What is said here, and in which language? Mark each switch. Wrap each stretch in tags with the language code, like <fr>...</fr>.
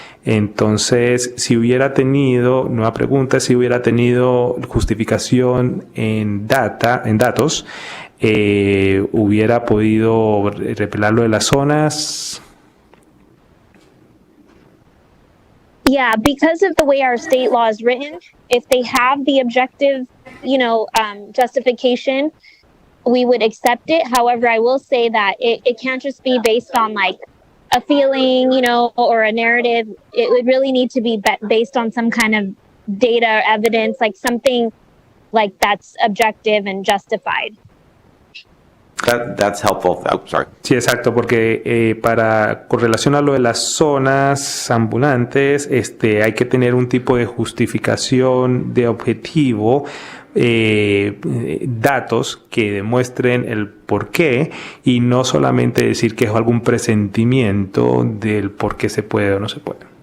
<es>Entonces, si hubiera tenido, nueva pregunta, si hubiera tenido justificación en datos, hubiera podido repelar lo de las zonas.</es> <en>Yeah, because of the way our state law is written, if they have the objective, justification, we would accept it. However, I will say that it can't just be based on like a feeling, or a narrative. It would really need to be based on some kind of data or evidence, like something like that's objective and justified. That's helpful. Oh, sorry.</en> <es>Sí, exacto, porque con relación a lo de las zonas ambulantes, hay que tener un tipo de justificación de objetivo, datos que demuestren el por qué y no solamente decir que es algún presentimiento del por qué se puede o no se puede.</es>